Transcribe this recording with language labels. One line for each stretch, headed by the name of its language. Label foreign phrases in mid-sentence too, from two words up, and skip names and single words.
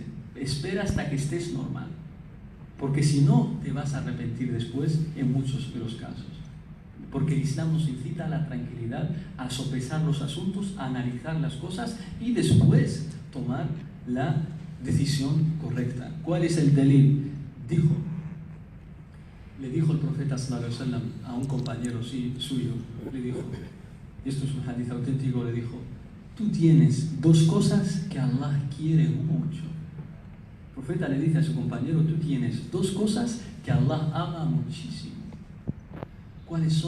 Spanish: Espera hasta que estés normal, porque si no te vas a arrepentir después en muchos de los casos. Porque el Islam nos incita a la tranquilidad, a sopesar los asuntos, a analizar las cosas y después tomar la decisión correcta. ¿Cuál es el delil? Le dijo el profeta
Arabic: صلى الله عليه وسلم
Spanish: a un compañero suyo, le dijo, y esto es un hadith auténtico, le dijo: tú tienes dos cosas que Allah quiere mucho. El profeta le dice a su compañero: tú tienes dos cosas que Allah ama muchísimo. ¿Cuáles son?